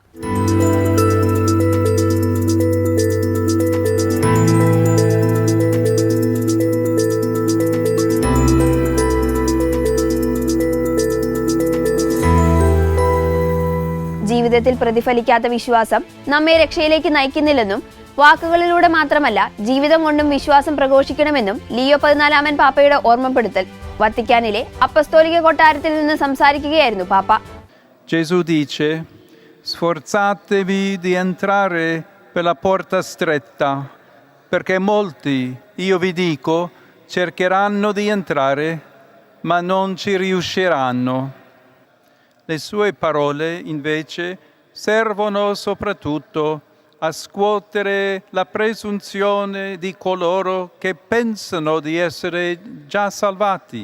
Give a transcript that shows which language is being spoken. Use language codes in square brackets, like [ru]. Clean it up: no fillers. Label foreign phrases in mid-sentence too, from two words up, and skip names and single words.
[ml] ജീവിതത്തിൽ പ്രതിഫലിക്കാത്ത വിശ്വാസം നമ്മെ രക്ഷയിലേക്ക് നയിക്കുന്നില്ലെന്നും വാക്കുകളിലൂടെ മാത്രമല്ല ജീവിതം കൊണ്ടും വിശ്വാസം പ്രഘോഷിക്കണമെന്നും ലിയോ 14 പാപ്പയുടെ ഓർമ്മപ്പെടുത്തൽ. വത്തിക്കാനിലെ അപ്പസ്തോലിക കൊട്ടാരത്തിൽ നിന്ന് സംസാരിക്കുകയായിരുന്നു പാപ്പ. [it] Gesù dice: Sforzatevi di entrare per la porta stretta, perché molti, io vi dico, cercheranno di entrare, ma non ci riusciranno. Le sue parole, invece, servono soprattutto a scuotere la presunzione di coloro che pensano di essere già salvati.